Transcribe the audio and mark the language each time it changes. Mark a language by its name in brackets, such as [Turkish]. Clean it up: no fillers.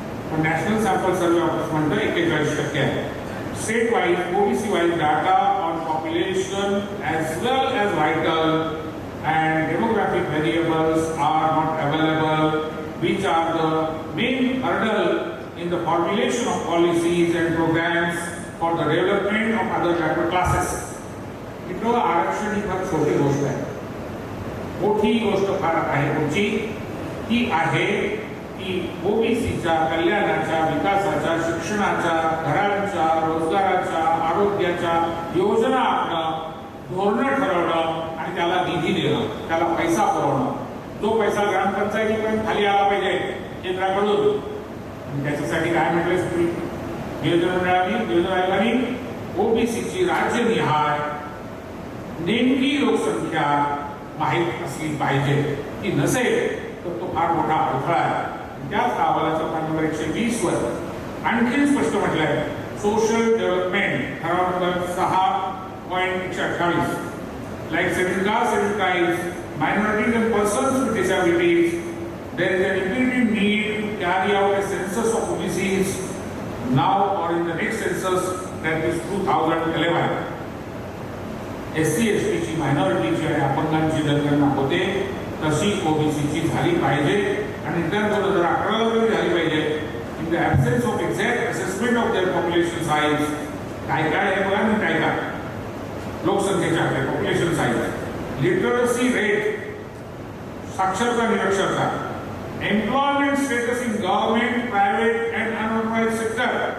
[English] The National Sample Survey Office [Marathi] म्हणतं 41% आहे. [English] State-wise, OBC-wise data on population as well as vital and demographic variables are not available, which are the main hurdle in the formulation of policies and programs for the development of other backward classes. [Marathi] मित्र आरक्षण ही फार छोटी गोष्ट आहे. मोठी गोष्ट फार आहे पुढची ती आहे की ओबीसीच्या कल्याणाच्या विकासाच्या शिक्षणाच्या घरांच्या रोजगाराच्या आरोग्याच्या योजना आखणं धोरण ठरवणं आणि त्याला निधी देणं त्याला पैसा पुरवणं जो पैसा ग्रामपंचायतीपर्यंत खाली आला पाहिजे केंद्राकडून त्याच्यासाठी काय म्हटलं नियोजन आयोगाने ओबीसीची राज्यनिहाय नेमकी लोकसंख्या माहीत असली पाहिजे ती नसेल तर तो फार मोठा अडथळा आहे. त्याच अहवालाच्या पान नंबर 120 वर आणखी स्पष्ट म्हटलंय सोशल डेव्हलपमेंट ठराव number 6.128 [English] like scheduled castes, scheduled tribes, minorities and persons with disabilities, there is an imperative need to carry out a census of OBCs now or in the next census, that is 2011. [Marathi] SC, ST ची मायनॉरिटीची आणि अपंगांची जनगणना होते तशी ओबीसीची झाली पाहिजे आणि त्या 2011 मध्ये झाली पाहिजे. [English] in the absence of exact assessment of their population size [Marathi] काय काय आहे बघा ना काय काय लोकसंख्येच्या आकडे [English] population size literacy rate [Marathi] साक्षरता निरक्षरता [English] employment status in government private and unauthorized sector